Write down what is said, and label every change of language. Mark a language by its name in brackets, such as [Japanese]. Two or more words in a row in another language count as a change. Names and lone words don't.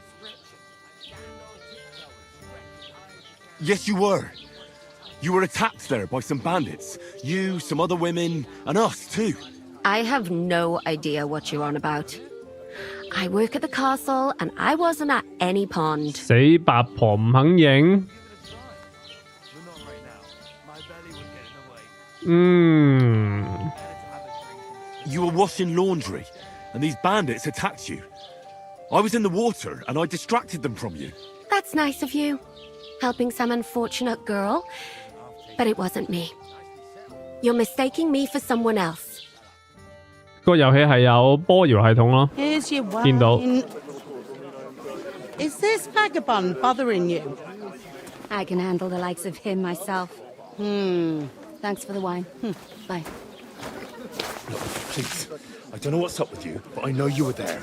[English] Yes, you were. You were attacked there by some bandits. You, some other women, and us too. I have no idea what you're on about. I work at the castle, and I wasn't at any pond. [Cantonese] 死八婆唔肯認。 [English] You were washing laundry, and these bandits attacked you. I was in the water, and I distracted them from you. That's nice of you. Helping some unfortunate girl. But it wasn't me. You're mistaking me for someone else. [Cantonese] 個遊戲係有波搖系統咯。 [English] Here's your wine. [Cantonese] 見到。 [English] Is this vagabond bothering you? I can handle the likes of him myself. Thanks for the wine. Bye. Please, I don't know what's up with you, but I know you were there.